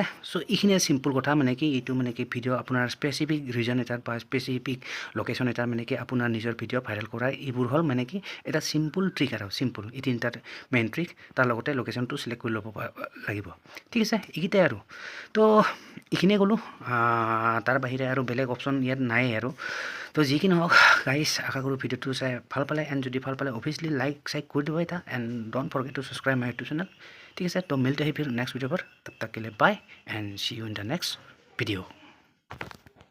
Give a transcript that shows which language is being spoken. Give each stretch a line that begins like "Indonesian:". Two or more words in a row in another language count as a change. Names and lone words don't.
Assamese: চ' এইখিনিয়ে চিম্পুল কথা, মানে কি এইটো মানে কি ভিডিঅ' আপোনাৰ
English: specific reason
Assamese: এটাত বা
English: specific location
Assamese: এটাত মানে কি আপোনাৰ নিজৰ ভিডিঅ' ভাইৰেল কৰা, এইবোৰ হ'ল মানে কি এটা
English: simple trick
Assamese: আৰু চিম্পুল, এই তিনিটাত
English: main trick,
Assamese: তাৰ লগতে লোকেশ্যনটো চিলেক্ট কৰি ল'ব লাগিব, ঠিক আছে। এইকেইটাই আৰু, তো এইখিনিয়ে ক'লোঁ, তাৰ বাহিৰে আৰু বেলেগ অপশ্যন ইয়াত নাই আৰু। তো যি কি নহওক গাইজ, আশা কৰোঁ ভিডিঅ'টো চাই ভাল পালে, এণ্ড যদি ভাল পালে
English: obviously like
Assamese: কৰি দিব এটা,
English: and don't forget to subscribe my YouTube channel,
Hindi: ठीक है सर। तो मिलते हैं फिर
English: next video
Hindi: पर, तब तक के लिए
English: bye and see you in the next video.